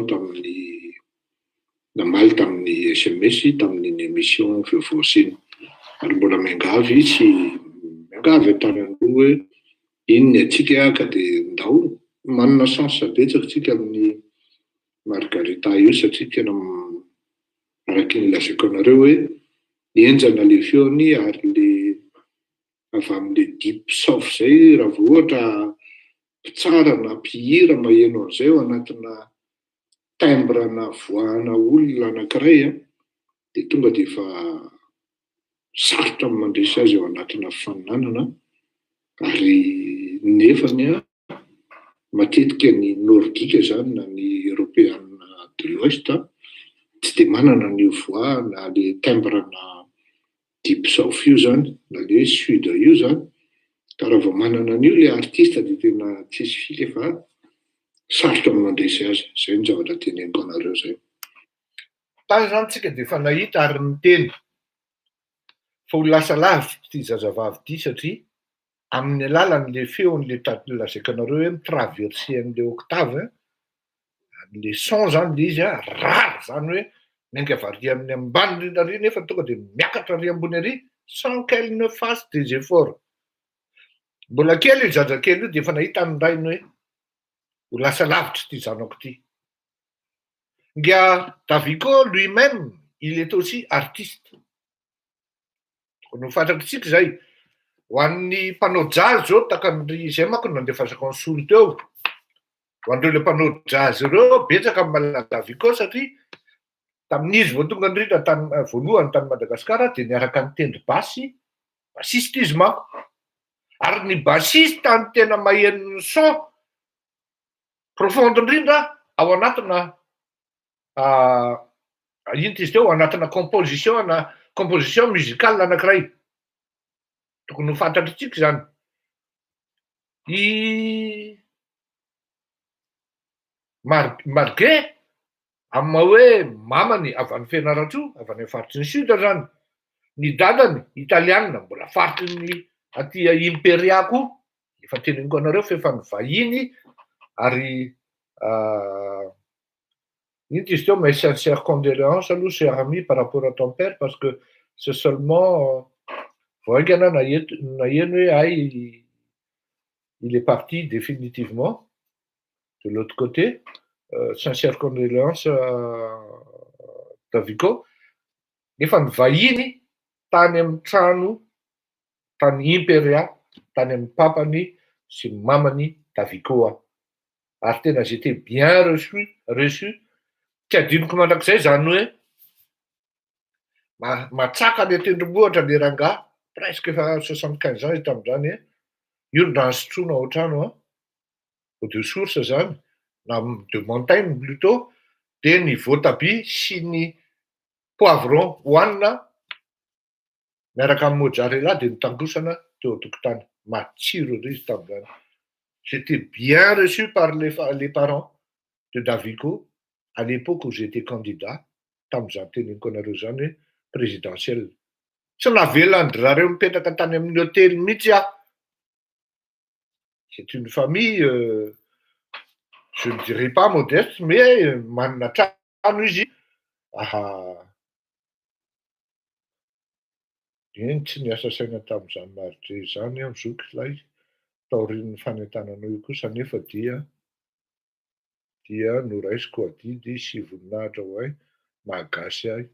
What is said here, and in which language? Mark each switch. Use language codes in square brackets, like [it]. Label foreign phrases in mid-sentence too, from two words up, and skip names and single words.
[mg] tamin'ny namaly tamin'ny SMS tamin'ny émission fivoasiny ary mbola miangavy sy miangavy an-tanany hoe inony atsika ka dia ndao manana chance betsaka tsika amin'ny Margarita io satria tena araky ny lazaiko anareo hoe enjana le feony ary le avy amin'le [en] deep soft [mg] zay raha vao ohatra mpitsara na mpihira maheno an'izay ao anatina timbre na voahana olona anankiray dia tonga dia efa sarotra mandresy azy ao anatina faninanana ary nefany matetika ny nordika zany na ny [fr] européenne de l'ouest [mg] tsy dia manana ny voix na [fr] le timbre [mg] na [en] deep soft [mg] io zany na le sud io zany ka raha vao manana an'io le artiste dia tena tsisy fika fa sarotra mandresy azy. Zay ny zavatra teneniko anareo zay. Tany zany tsika dia efa nahita ary niteny fa ho lasa lavitra ity zazavavy ity satria amin'ny alalan'le feon'le lazaiko anareo hoe mitraverse an'le octave [fr] le son [mg] zany le izy rare zany hoe miainga avy amin'ny ambany indrindra ary nefa tonga dia miakatra ary ambony ary [fr] sans qu'elle ne fasse des efforts. [mg] Mbola kely io zazakely io dia efa nahita ny rainy hoe ho lasa lavitra ity zanako ity. [fr] Ngia Daviko lui-même il est aussi artiste. [mg] No fantatritsika zay ho an'ny mpanao jazz zao takan'ry zay manko nandefasako ny solo teo ho an'ireo le mpanao jazz ireo betsaka amin'ny Daviko satria tamin'izy vao tonga indrindra voalohany tany Madagasikara dia niaraka nitendry basy basiste izy manko ary ny basiste tany tena maheno ny [fr] son profonde [mg] indrindra ao anatina ino izy teo ao anatina [fr] composition musicale [mg] anankiray tokony ho fantatritsika zany. I Marge amin'ny maha hoe mamany avy any Fianarantsoa avy any faritry ny sud zany, ny dadany italiana mbola faritry ny aty Imperia koa efa teneniko anareo fa efa nivahiny ary ino izy teo [fr] mes sincères condoléances aloha cher ami par rapport à ton père parce que c'est seulement [mg] voaingana naheno hoe ay [fr] il est parti définitivement de l'autre côté. Sincères condoléances Daviko. [mg] Efa nivahiny tany amin'ny trano tany Imperia tany amin'ny papany sy mamany Daviko ary tena [fr] j'étais bien reçu. [mg] Tsy adinoko mandrakizay zany hoe matsaka le tendrombohitra le rangahy presque efa 75 ans izy tamin'izany io no raha sotroina ao an-trano [fr] eau de source [mg] zany na [fr] de montagne plutôt [mg] dia ny voatabia sy ny poivron hohanina miaraka amin'ny mozzarella dia nitangosana teo an-tokotany matsiro izy tamin'izany. [fr] J'étais bien reçu par les parents de Davico à l'époque où j'étais candidat. [mg] Tamin'izany teneniko zany présidentiel. Tsy navelan-dry mipetraka tany amin'ny hôtely mihitsy aho. [fr] C'est une famille, je ne dirais pas modeste, mais [mg] manana trano izy. Eny tsy niasa saina tamin'izany maritra izany aho zoky ilay taorian'ny fanentananao io kosa nefa dia noraisiko adidy 7 voninahitra ho ahy, Malagasy ahy.